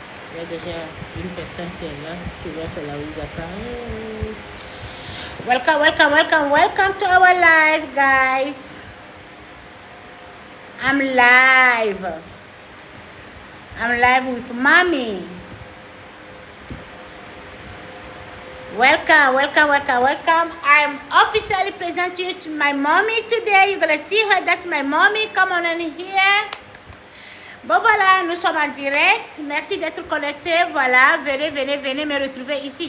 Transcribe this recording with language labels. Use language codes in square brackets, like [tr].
[fr] Il y a déjà une personne qui est là. Tu vois, c'est Louisa Paris. [en] Welcome, welcome, welcome, welcome to our live, guys. I'm live. I'm live with mommy. Welcome, welcome, welcome, welcome. I'm officially presenting you to my mommy today. You're gonna see her. That's my mommy. Come on in here. [fr] Bon voilà, nous sommes en direct. Merci d'être connecté. Voilà, venez, venez, venez me retrouver ici.